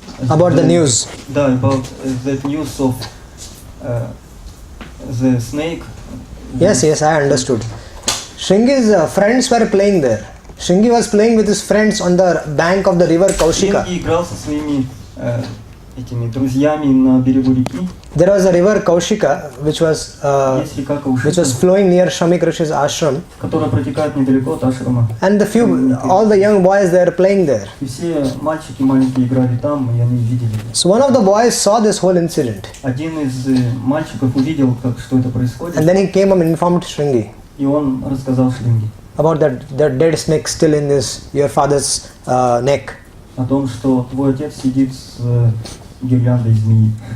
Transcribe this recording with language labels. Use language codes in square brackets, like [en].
[en] About the news. Да, about that news of the snake. Yes, I understood. Shringi's friends were playing there. Shringi was playing with his friends on the bank of the river Kaushika. [ru] Шринги играл со своими этими друзьями на берегу реки. [en] There was a river Kaushika which was [ru] Есть река Каушика, [en] flowing near Shamik Rishi's ashram, [ru] которая протекает недалеко от ашрама. [en] and all the young boys they were playing there. [ru] И все мальчики маленькие играли там, и они видели. [en] So one of the boys saw this whole incident, [ru] Один из мальчиков увидел, что это происходит, [en] and then he came up and informed Shringi [ru] и он рассказал Шринги [en] about that dead snake still in your father's neck. [ru] о том, что твой отец сидит с гирляндой змеи.